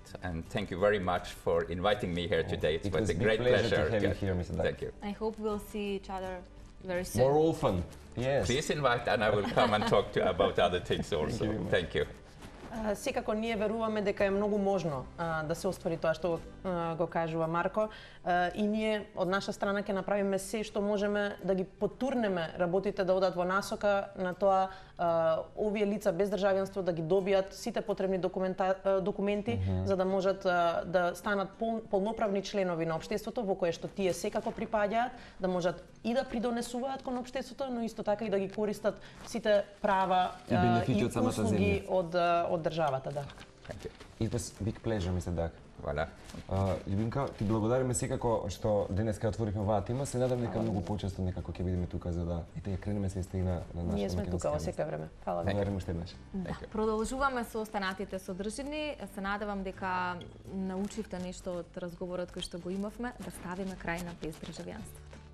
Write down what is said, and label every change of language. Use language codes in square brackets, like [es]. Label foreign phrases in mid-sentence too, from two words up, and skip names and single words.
[en] And thank you very much for inviting me here today. It was a great pleasure to have you here, Mr. Dag. Thank you. I hope we'll see each other very soon. More often. Yes. Please invite and I will come and talk about other things also. Thank you. [mk] Секако ние веруваме дека е многу можно да се оствари тоа што го кажува Марко и ние од наша страна ќе направиме се што можеме да ги потурнеме работите да одат во насока на тоа овие лица без државјанство да ги добијат сите потребни документи за да можат да станат полноправни членови на општеството во кое што тие секако припаѓаат, да можат и да придонесуваат кон општеството, но исто така и да ги користат сите права и услуги од државата, да. [en] It was a big pleasure, Mr. Dag. Voilà. [mk] Ljubinka, ти благодариме секако што денеска отворивме оваа тема. Се надам дека многу почесто некако ќе бидеме тука за да и кренеме се на нашата. Ние сме тука во секое време. Фала ви. Благодариме уште еднаш. Продолжуваме со останатите содржини. Се надевам дека научивте нешто од разговорот кој што го имавме, да ставиме крај на бездржавјанство.